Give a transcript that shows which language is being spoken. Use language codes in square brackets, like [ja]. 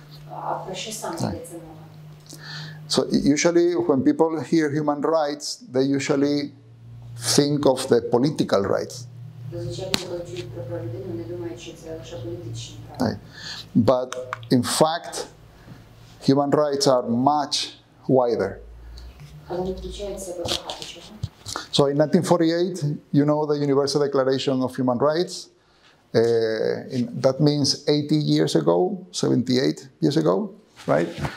[uk] А про що саме йдеться мова? [en] So usually when people hear human rights, they usually think of the political rights. [uk] Зазвичай, коли чують про права людини, вони думають, що це лише політичні права. [en] Right. But in fact, human rights are much wider. [uk] Але вони включають в себе багато чого. [en] So in 1948, you know the Universal Declaration of Human Rights. That means 80 years ago, 78 years ago, right?